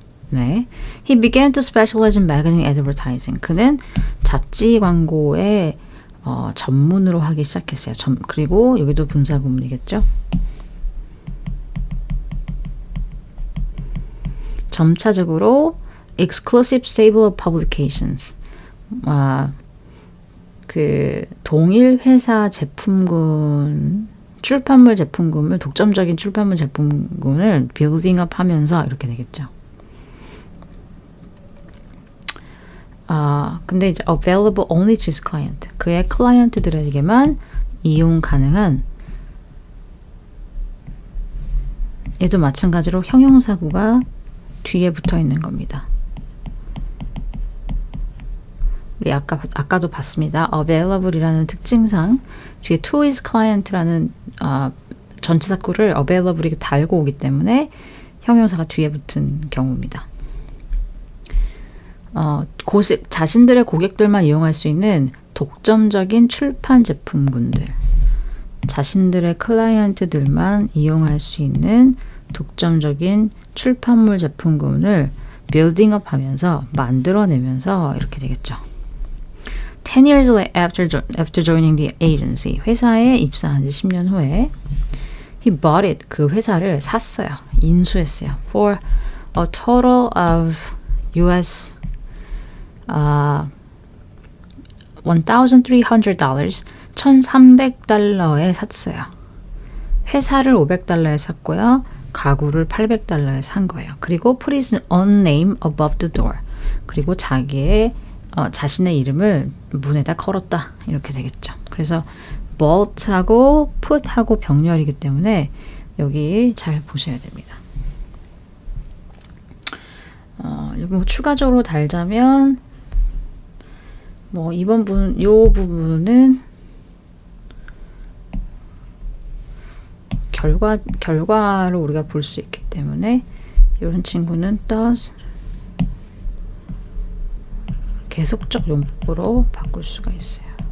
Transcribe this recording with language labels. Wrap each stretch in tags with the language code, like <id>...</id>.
<en>네, he began to specialize in magazine advertising.</en> <ko>그는 잡지 광고에 전문으로 하기 시작했어요. 그리고 여기도 분사 구문이겠죠. 점차적으로</ko> <en>exclusive stable of publications.</en> <ko>그 동일 회사 제품군 출판물 제품군을 독점적인 출판물 제품군을</ko> <en>building up</en> <ko>하면서 이렇게 되겠죠. 근데 이제</ko> <en>available only to his client.</en> <ko>그의 클라이언트들에게만 이용 가능한 얘도 마찬가지로 형용사구가 뒤에 붙어 있는 겁니다. 우리 아까도 봤습니다. available이라는 특징상 뒤에 to his client라는 전치사구를 available이 달고 오기 때문에 형용사가 뒤에 붙은 경우입니다. 자신들의 고객들만 이용할 수 있는 독점적인 출판 제품군들, 자신들의 클라이언트들만 이용할 수 있는 독점적인 출판물 제품군을 빌딩업 하면서 만들어내면서 이렇게 되겠죠.</ko> <en>10 years after joining the agency,</en> <ko>회사에 입사한 지 10년 후에</ko> <en>he bought it,</en> <ko>그 회사를 샀어요. 인수했어요.</ko> <en>For a total of US $1,300,</en> <ko>$1,300에 샀어요. 회사를 $500에 샀고요. 가구를 $800에 산 거예요. 그리고</ko> <en>put his own name above the door.</en> <ko>그리고 자신의 이름을 문에다 걸었다. 이렇게 되겠죠. 그래서 bolt하고 put하고 병렬이기 때문에 여기 잘 보셔야 됩니다. 뭐 추가적으로 달자면 이번 요 부분은 결과를 우리가 볼 수 있기 때문에 이런 친구는 does 계속적 용법으로 바꿀 수가 있어요.</ko>